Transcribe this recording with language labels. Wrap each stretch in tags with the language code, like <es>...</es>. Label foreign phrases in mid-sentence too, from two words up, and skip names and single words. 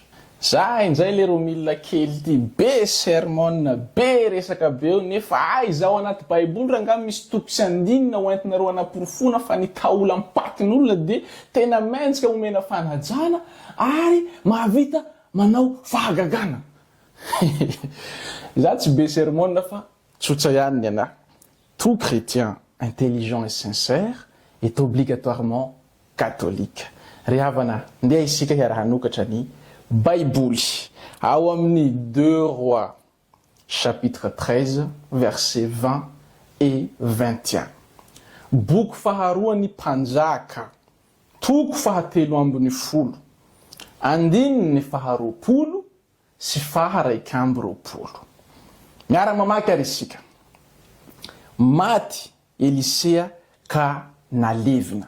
<mg>Za inzay le romilina kely ty be sermon, be resaka be eo nefa izao anaty baiboly raha ngamy misy toko sy andinina ho entinareo anaporofona fa ny taola ampatin'olona dia tena mentsika omena fanajana ary mahavita manao fahagagana. Za tsy be sermon fa tsotra ihany ny anahy.</mg> <fr>Tout chrétien intelligent et sincère est obligatoirement catholique.</fr> <mg>Ry havana, ndeha isika hiara-hanokatra ny Baiboly. Ao amin'ny</mg> <fr>2 Rois, chapitre 13, versets 20 et 21.</fr> <mg>Boky faharoa ny mpanjaka, toko fahatelo ambin'ny folo, andininy ny faharoapolo sy faharaiky amby roapolo. Miara-mamaky ary isika. Maty Elisea ka nalevina.</mg>